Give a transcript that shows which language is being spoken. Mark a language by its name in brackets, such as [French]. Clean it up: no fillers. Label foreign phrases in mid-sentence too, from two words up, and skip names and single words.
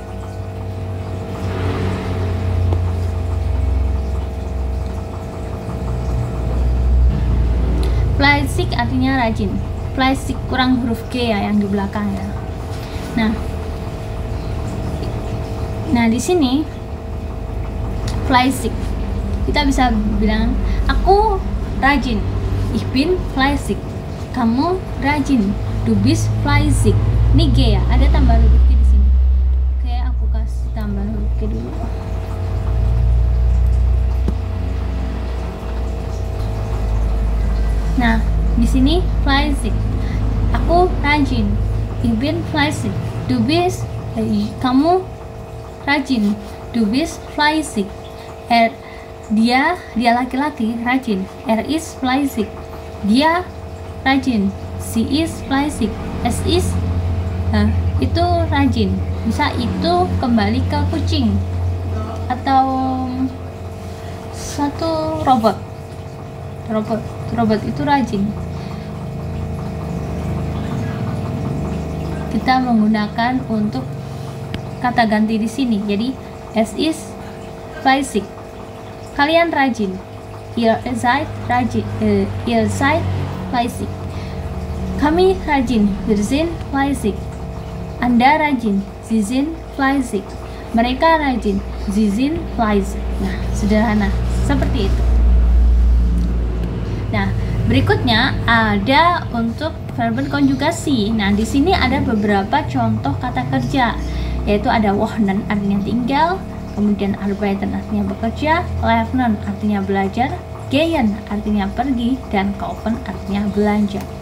[Indonesian] Fleißig artinya rajin. Fleißig kurang huruf G ya yang di belakang ya. Nah di sini fleißig kita bisa bilang aku rajin. [German] Ich bin fleißig. [Indonesian] Kamu rajin. [German] Du bist fleißig. [Indonesian] Ini G ya, ada tambah huruf G di sini. Oke, aku kasih tambah huruf G dulu. Nah, di sini fleißig. Aku rajin. [German] Ich bin fleißig. Du bist, [Indonesian] kamu rajin. [German] Du bist fleißig. [Indonesian] Dia laki-laki rajin. [German] Ist fleißig. [Indonesian] Dia rajin. [German] Sie ist fleißig. Es ist [Indonesian] itu rajin. Bisa itu kembali ke kucing atau satu robot itu rajin. Kita menggunakan untuk kata ganti di sini. [German] Jadi es ist fleißig. [Indonesian] Kalian rajin. [German] Ihr seid rajin. Ihr seid fleißig. [Indonesian] Kami rajin. [German] Wir sind fleißig. [Indonesian] Anda rajin. [German] Sie sind fleißig. [Indonesian] Mereka rajin. [German] Sie sind fleißig. [Indonesian] Nah, sederhana seperti itu. Nah, berikutnya ada untuk verben konjugasi. Nah, di sini ada beberapa contoh kata kerja, yaitu ada wohnen artinya tinggal, kemudian arbeiten artinya bekerja, lernen artinya belajar, gehen artinya pergi, dan kaufen artinya belanja.